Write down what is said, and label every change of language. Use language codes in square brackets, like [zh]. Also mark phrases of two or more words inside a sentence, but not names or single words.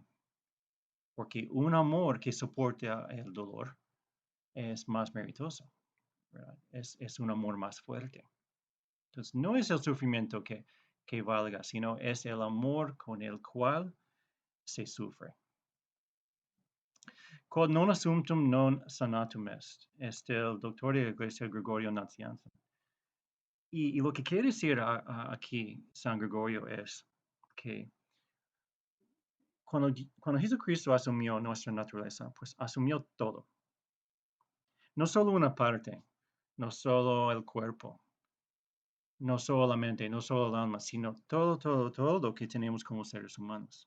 [es] Porque un amor que soporta el dolor es más meritoso, ¿verdad? Es un amor más fuerte. Entonces, no es el sufrimiento que valga, sino es el amor con el cual se sufre. [la] Quod non assumptum non sanatum est. [es] Es el doctor de la Iglesia Gregorio Nazianzen. Y lo que quiere decir aquí San Gregorio es que cuando Jesucristo asumió nuestra naturaleza, pues asumió todo. No solo una parte, no solo el cuerpo, no solo la mente, no solo el alma, sino todo lo que tenemos como seres humanos.